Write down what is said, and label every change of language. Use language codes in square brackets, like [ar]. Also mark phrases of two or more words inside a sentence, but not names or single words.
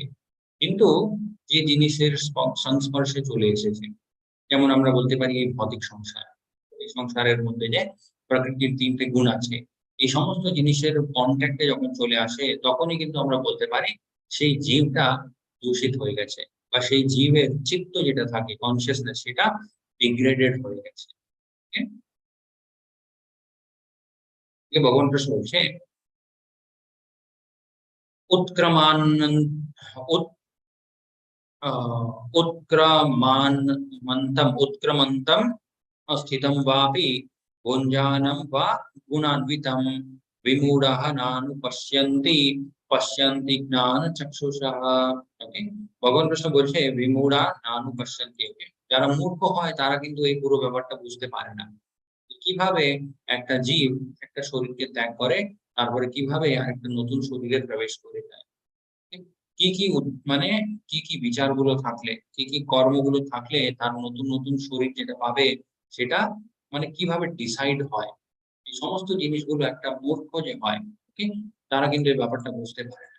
[bn] কিন্তু যে জিনিসের সংস্পর্শে চলে এসেছে, যেমন আমরা বলতে পারি এই ভৌতিক সংসার, এই সংসারের মধ্যে যে প্রকৃতির তিনটে গুণ আছে, এই সমস্ত জিনিসের কন্ট্যাক্টে যখন চলে আসে, তখনই কিন্তু আমরা বলতে পারি সেই জীবটা দূষিত হয়ে গেছে, বা সেই জীবের চিত্ত যেটা থাকে, কনসিয়াসনেস, সেটা ডিগ্রেডেড হয়ে গেছে। ভগবান কৃষ্ণ বলছে [sa] উৎক্রমান উৎ उत्क्रमन्तम स्थितं वापि भुञ्जानं वा गुणान्वितं विमूढः नानुपश्यन्ति पश्यन्ति ज्ञानचक्षुषः। [bn] ওকে, ভগবান কৃষ্ণ বলছে [sa] বিমূঢ়া নানুপশ্যন্তি। [bn] ওকে, যারা মূর্খ হয় তারা কিন্তু এই পুরো ব্যাপারটা বুঝতে পারে না, কিভাবে একটা জীব একটা শরীরকে ত্যাগ করে, তারপরে কিভাবে আরেকটা নতুন শরীরে প্রবেশ করে যায়। মানে কি কি বিচারগুলো থাকলে, কি কি কর্মগুলো থাকলে তার নতুন নতুন শরীর যেটা পাবে সেটা মানে কিভাবে ডিসাইড হয়, এই সমস্ত জিনিসগুলো একটা মূর্খ যে হয়, ওকে, তারা কিন্তু এই ব্যাপারটা বুঝতে পারে না।